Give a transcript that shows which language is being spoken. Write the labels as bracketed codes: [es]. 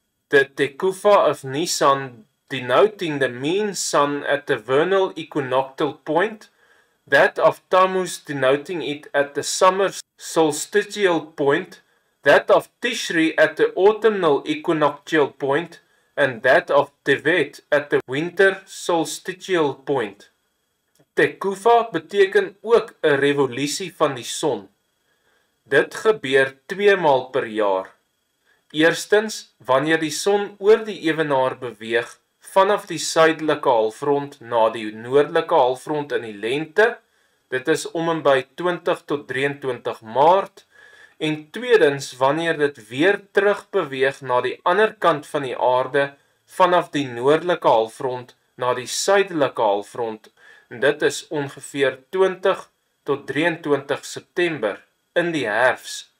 [en] The tekufa of Nisan denoting the mean sun at the vernal equinoctial point, that of Tammuz denoting it at the summer solstitial point, that of Tishri at the autumnal equinoctial point, and that of Tevet at the winter solstitial point. [af] Tekufa beteken ook 'n revolusie van die son. Dit gebeur 2 maal per jaar. Eerstens, wanneer die son oor die ewenaar beweeg vanaf die suidelike halfrond na die noordelike halfrond in die lente, dit is om en by 20 tot 23 Maart, en tweedens, wanneer dit weer terug beweeg na die ander kant van die aarde vanaf die noordelike halfrond na die suidelike halfrond, en dit is ongeveer 20 tot 23 September in die herfs.